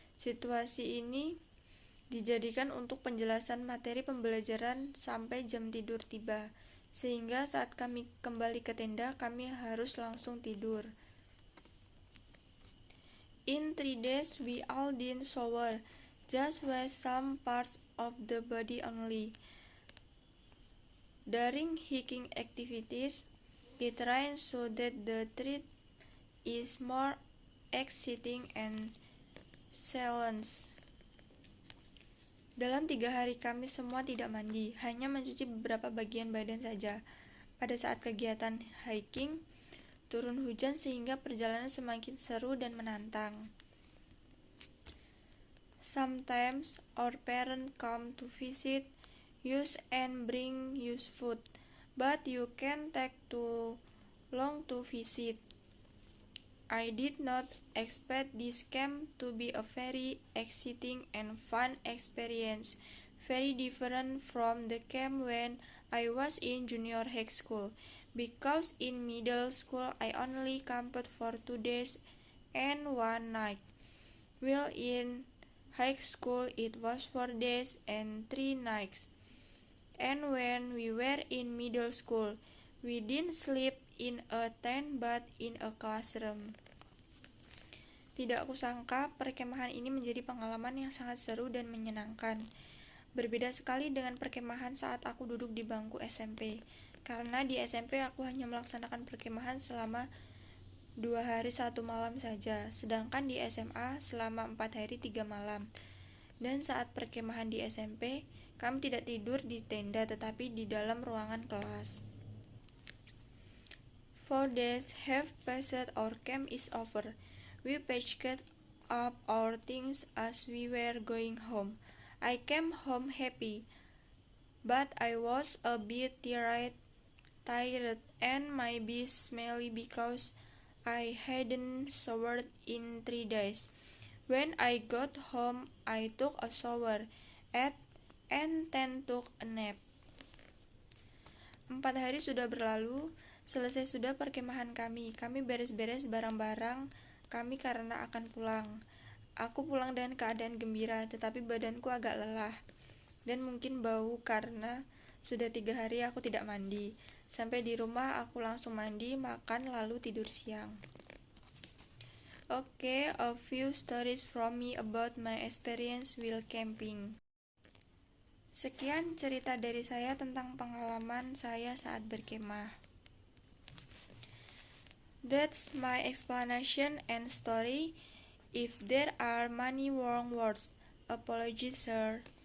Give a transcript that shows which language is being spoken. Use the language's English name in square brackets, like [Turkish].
[Indonesian] Situasi ini dijadikan untuk penjelasan materi pembelajaran sampai jam tidur tiba, sehingga saat kami kembali ke tenda, kami harus langsung tidur. [English] In 3 days, we all didn't shower, just wash some parts of the body only. During hiking activities, it rains so that the trip is more exciting and challenging. [Indonesian] Dalam 3 hari kami semua tidak mandi, hanya mencuci beberapa bagian badan saja. Pada saat kegiatan hiking, turun hujan sehingga perjalanan semakin seru dan menantang. [English] Sometimes our parents come to visit us and bring us food, but you can take too long to visit. I did not expect this camp to be a very exciting and fun experience, very different from the camp when I was in junior high school, because in middle school I only camped for 2 days and 1 night, while in high school it was 4 days and 3 nights. And when we were in middle school, we didn't sleep in a tent but in a classroom. [Indonesian] Tidak kusangka perkemahan ini menjadi pengalaman yang sangat seru dan menyenangkan. Berbeda sekali dengan perkemahan saat aku duduk di bangku SMP, karena di SMP aku hanya melaksanakan perkemahan selama 2 hari 1 malam saja, sedangkan di SMA selama 4 hari 3 malam. Dan saat perkemahan di SMP, kami tidak tidur di tenda tetapi di dalam ruangan kelas. [English] 4 days have passed, our camp is over. We packed up our things as we were going home. I came home happy, but I was a bit tired and maybe smelly because I hadn't showered in 3 days. When I got home, I took a shower, ate, and then took a nap. [Indonesian] 4 hari sudah berlalu, selesai sudah perkemahan kami. Kami beres-beres barang-barang kami karena akan pulang. Aku pulang dengan keadaan gembira, tetapi badanku agak lelah dan mungkin bau karena sudah 3 hari aku tidak mandi. Sampai di rumah aku langsung mandi, makan, lalu tidur siang. [English] Okay, a few stories from me about my experience while camping. [Indonesian] Sekian cerita dari saya tentang pengalaman saya saat berkemah. [English] That's my explanation and story. If there are many wrong words, apologies sir.